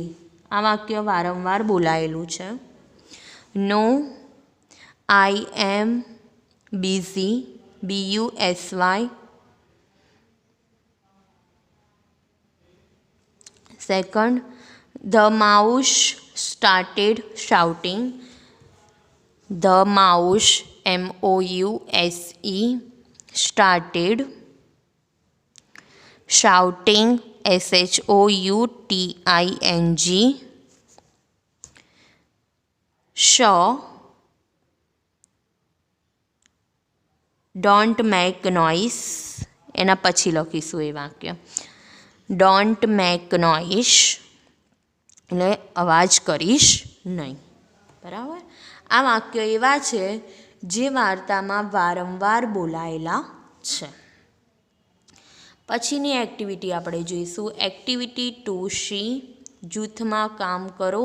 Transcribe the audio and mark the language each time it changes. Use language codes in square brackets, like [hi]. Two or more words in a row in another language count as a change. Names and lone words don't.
[gu] આ વાક્ય વારંવાર બોલાયેલું છે. [en] No I am busy, [gu] BUSY. [en] Second, the mouse started shouting. the mouse MOUSE started shouting SHOUTING. Shaw don't make noise. [gu] એના પછી લખીશું એ વાક્ય, [en] don't make noise [gu] એટલે અવાજ કરીશ નહીં. બરાબર. આ વાક્ય એવા છે જે વાર્તામાં વારંવાર બોલાયેલા છે. પછીની એક્ટિવિટી આપણે જોઈશું એક્ટિવિટી 2C, જૂથમાં કામ કરો.